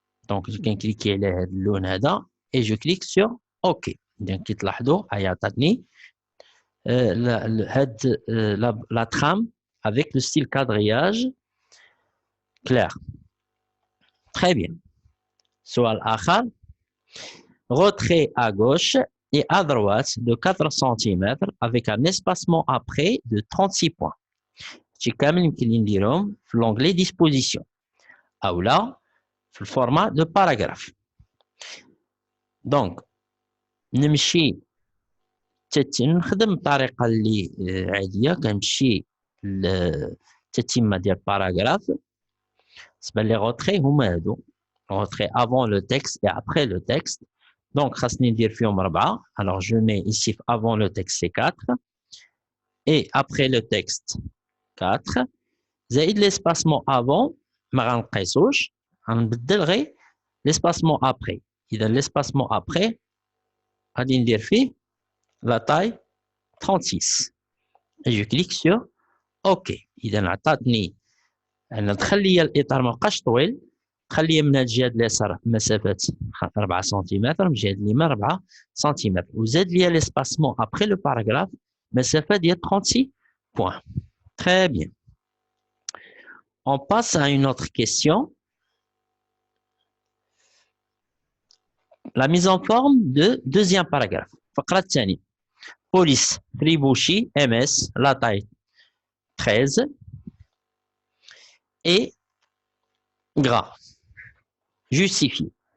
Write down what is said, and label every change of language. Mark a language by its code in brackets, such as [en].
[ar] دونك كنكليكي على هذا اللون هذا [fr] اي جو كليك سور اوكي. [ar] اذا كي تلاحظوا هي عطاتني هاد لا ترام [fr] avec le style quadrillage clair. Très bien. [ar] سؤال آخر. [fr] Retrait à gauche et à droite de 4 cm avec un espacement après de 36 points. [ar] هادشي كامل يمكن لي نديرهم في [fr] l'onglet disposition [ar] أو لا في الفورما دو باراغراف. دونك نمشي نخدم بطريقة اللي عادية، كنمشي للتتمة ديال باراغراف. بالنسبة لي غوتري هما هادو، غوتري [fr] avant le texte et après le texte. [ar] Donc خاصني ندير فيهم 4. [fr] Alors je mets ici avant le texte c'est 4 et après le texte 4 زائد l'espacement avant [ar] ما غنقيسوش، غنبدل غير [fr] l'espacement après. إذا l'espacement après [ar] غادي ندير فيه [fr] la taille 36 et je clique sur OK. [ar] إذا عطاتني أنا دخل لي الإطار مابقاش طويل، دخل لي من هاد الجهة اليسار مسافة 4 سنتيمتر، من الجهة اليمين 4 سنتيمتر، وزاد لي [fr] l'espacement après le paragraphe [ar] مسافة ديال 36 points. [fr] Très bien. On passe à une autre question. La mise en forme de deuxième paragraphe. [ar] الفقرة الثانية. [fr] Police Tribouchi MS la taille 13 et gras. Justifié.